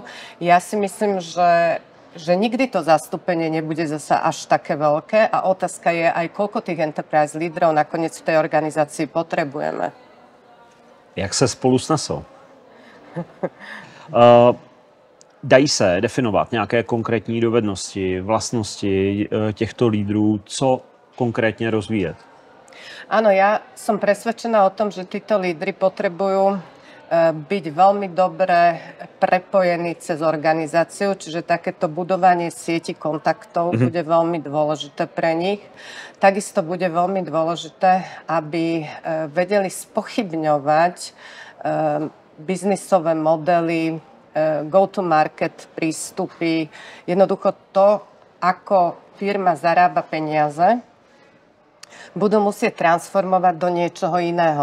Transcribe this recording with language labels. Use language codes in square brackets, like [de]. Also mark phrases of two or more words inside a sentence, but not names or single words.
[sk] Ja si myslím, že nikdy to zastúpenie nebude zasa až také veľké a otázka je aj, koľko tých enterprise lídrov nakoniec v tej organizácii potrebujeme. [cs] Jak se spolu snesou? Dají se definovat nějaké konkrétní dovednosti, vlastnosti těchto lídrů, co konkrétně rozvíjet? [sk] Áno, ja som presvedčená o tom, že títo lídri potrebujú byť veľmi dobre prepojení cez organizáciu, čiže takéto budovanie sieti kontaktov bude veľmi dôležité pre nich. Takisto bude veľmi dôležité, aby vedeli spochybňovať biznisové modely, [en] go-to-market [sk] prístupy, jednoducho to, ako firma zarába peniaze, budú musieť transformovať do niečoho iného.